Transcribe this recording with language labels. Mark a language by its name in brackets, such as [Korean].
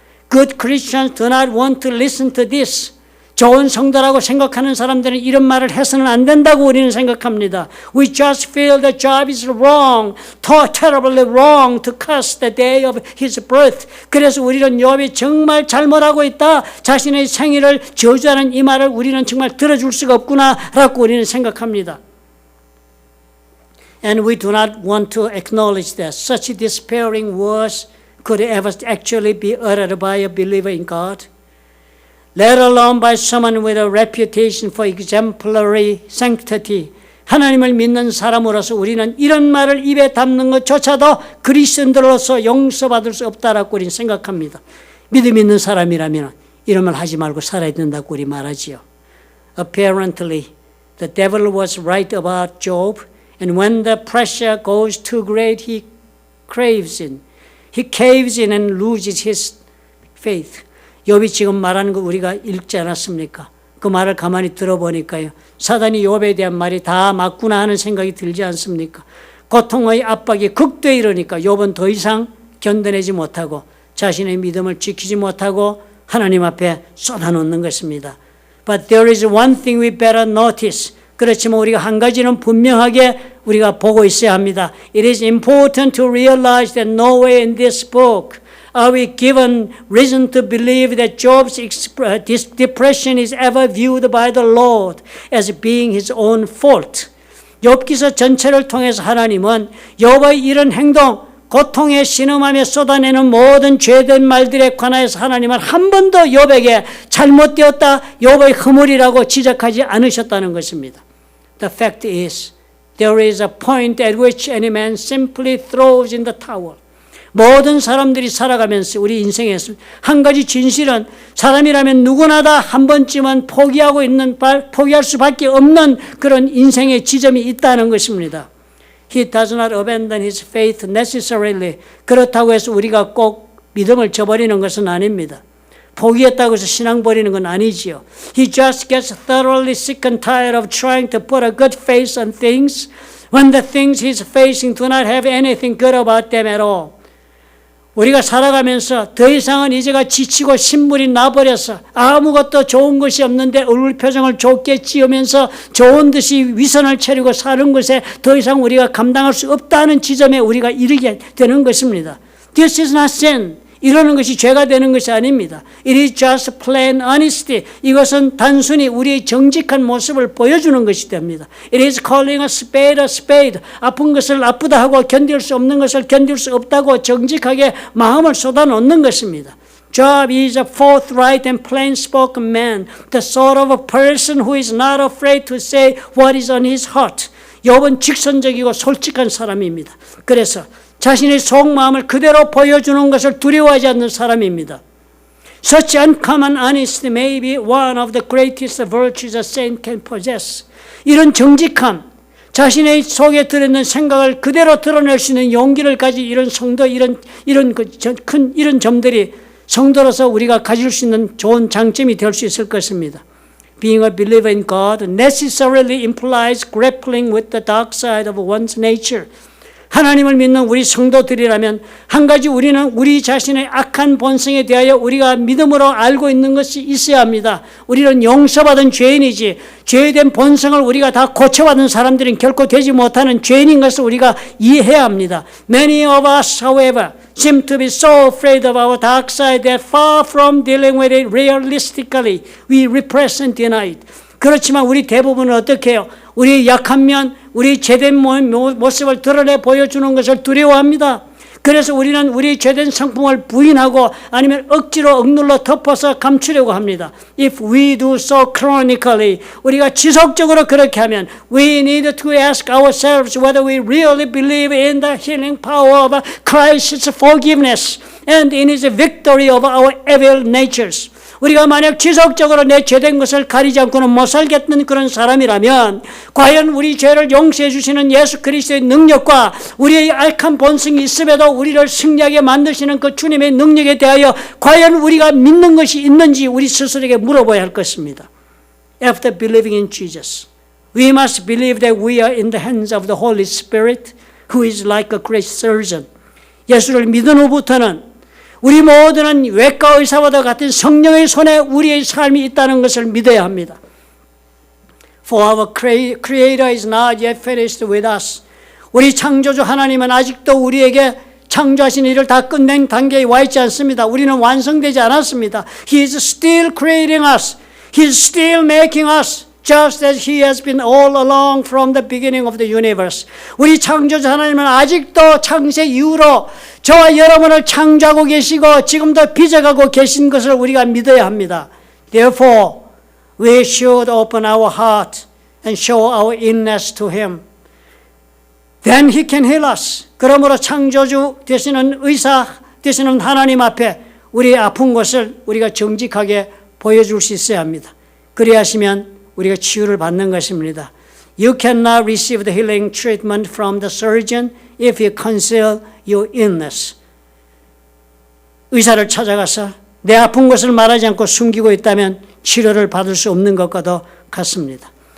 [English] Good Christians do not want to listen to this. [Korean] 좋은 성도라고 생각하는 사람들은 이런 말을 해서는 안 된다고 우리는 생각합니다. [English] We just feel that Job is wrong, terribly wrong to curse the day of his birth. [Korean] 그래서 우리는 욥이 정말 잘못하고 있다. 자신의 생일을 저주하는 이 말을 우리는 정말 들어줄 수가 없구나라고 우리는 생각합니다. [English] And we do not want to acknowledge that such despairing words could ever actually be uttered by a believer in God. Let alone by someone with a reputation for exemplary sanctity. [Korean] 하나님을 믿는 사람으로서 우리는 이런 말을 입에 담는 것조차도 그리스도인들로서 용서받을 수 없다라고 우리는 생각합니다. 믿음 있는 사람이라면 이런 말 하지 말고 살아야 된다고 우리 말하지요. [English] Apparently, the devil was right about Job, and when the pressure goes too great, he caves in and loses his faith. [Korean] 욥이 지금 말하는 거 우리가 읽지 않았습니까? 그 말을 가만히 들어보니까요. 사단이 욥에 대한 말이 다 맞구나 하는 생각이 들지 않습니까? 고통의 압박이 극도에 이르니까 욥은 더 이상 견뎌내지 못하고 자신의 믿음을 지키지 못하고 하나님 앞에 쏟아놓는 것입니다. [English] But there is one thing we better notice. [Korean] 그렇지만 우리가 한 가지는 분명하게 우리가 보고 있어야 합니다. [English] It is important to realize that nowhere in this book are we given reason to believe that Job's depression is ever viewed by the Lord as being his own fault. [Korean] 욥기서 전체를 통해서 하나님은 욥의 이런 행동, 고통에 신음하며 쏟아내는 모든 죄된 말들에 관하여서 하나님은 한 번도 욥에게 잘못되었다, 욥의 허물이라고 지적하지 않으셨다는 것입니다. [English] The fact is, there is a point at which any man simply throws in the towel. [Korean] 모든 사람들이 살아가면서 우리 인생에서 한 가지 진실은 사람이라면 누구나 다 한 번쯤은 포기할 수밖에 없는 그런 인생의 지점이 있다는 것입니다. [English] He does not abandon his faith necessarily. [Korean] 그렇다고 해서 우리가 꼭 믿음을 저버리는 것은 아닙니다. 포기했다고 해서 신앙 버리는 건 아니지요. [English] He just gets thoroughly sick and tired of trying to put a good face on things when the things he's facing do not have anything good about them at all. [Korean] 우리가 살아가면서 더 이상은 이제가 지치고 신물이 나버려서 아무것도 좋은 것이 없는데 얼굴 표정을 좋게 지으면서 좋은 듯이 위선을 차리고 사는 것에 더 이상 우리가 감당할 수 없다는 지점에 우리가 이르게 되는 것입니다. [English] This is not sin. [Korean] 이러는 것이 죄가 되는 것이 아닙니다. [English] It is just plain honesty. [Korean] 이것은 단순히 우리의 정직한 모습을 보여주는 것이 됩니다. [English] It is calling a spade a spade. [Korean] 아픈 것을 아프다 하고 견딜 수 없는 것을 견딜 수 없다고 정직하게 마음을 쏟아놓는 것입니다. [English] Job is a forthright and plain-spoken man, the sort of a person who is not afraid to say what is on his heart. [Korean] 욥은 직선적이고 솔직한 사람입니다. 그래서 자신의 속마음을 그대로 보여주는 것을 두려워하지 않는 사람입니다. [English] Such uncommon honesty may be one of the greatest virtues a saint can possess. [Korean] 이런 정직함, 자신의 속에 들어있는 생각을 그대로 드러낼 수 있는 용기를 가진 이런 성도, 이런 점들이 성도로서 우리가 가질 수 있는 좋은 장점이 될 수 있을 것입니다. [English] Being a believer in God necessarily implies grappling with the dark side of one's nature. [Korean] 하나님을 믿는 우리 성도들이라면 한 가지 우리는 우리 자신의 악한 본성에 대하여 우리가 믿음으로 알고 있는 것이 있어야 합니다. 우리는 용서받은 죄인이지 죄된 본성을 우리가 다 고쳐받은 사람들은 결코 되지 못하는 죄인인 것을 우리가 이해해야 합니다. [English] Many of us, however, seem to be so afraid of our dark side that far from dealing with it realistically, we repress and deny it. [Korean] 그렇지만 우리 대부분은 어떻게 해요? 우리 약한 면, 우리 죄된 모습을 드러내 보여주는 것을 두려워합니다. 그래서 우리는 우리 죄된 성품을 부인하고 아니면 억지로 억눌러 덮어서 감추려고 합니다. [English] If we do so chronically, [Korean] 우리가 지속적으로 그렇게 하면 [English] we need to ask ourselves whether we really believe in the healing power of Christ's forgiveness and in His victory over our evil natures. [Korean] 우리가 만약 지속적으로 내 죄된 것을 가리지 않고는 못 살겠는 그런 사람이라면 과연 우리 죄를 용서해 주시는 예수 그리스도의 능력과 우리의 악한 본성이 있음에도 우리를 승리하게 만드시는 그 주님의 능력에 대하여 과연 우리가 믿는 것이 있는지 우리 스스로에게 물어봐야 할 것입니다. [English] After believing in Jesus, we must believe that we are in the hands of the Holy Spirit, who is like a great surgeon. [Korean] 예수를 믿은 후부터는 우리 모두는 외과 의사와도 같은 성령의 손에 우리의 삶이 있다는 것을 믿어야 합니다. [English] For our Creator is not yet finished with us. [Korean] 우리 창조주 하나님은 아직도 우리에게 창조하신 일을 다 끝낸 단계에 와 있지 않습니다. 우리는 완성되지 않았습니다. [English] He is still creating us. He is still making us. Just as He has been all along from the beginning of the universe. [Korean] 우리 창조주 하나님은 아직도 창세 이후로 저와 여러분을 창조하고 계시고 지금도 빚어가고 계신 것을 우리가 믿어야 합니다. [English] Therefore, we should open our heart and show our inness to Him. Then He can heal us. [Korean] 그러므로 창조주 되시는 의사 되시는 하나님 앞에 우리의 아픈 것을 우리가 정직하게 보여줄 수 있어야 합니다. 그리하시면 우리가 치유를 받는 것입니다. [English] You cannot receive the healing treatment from the surgeon if you conceal your illness. [Korean] 의사를 찾아가서 내 아픈 것을 말하지 않고 숨기고 있다면 치료를 받을 수 없는 것과도 같습니다.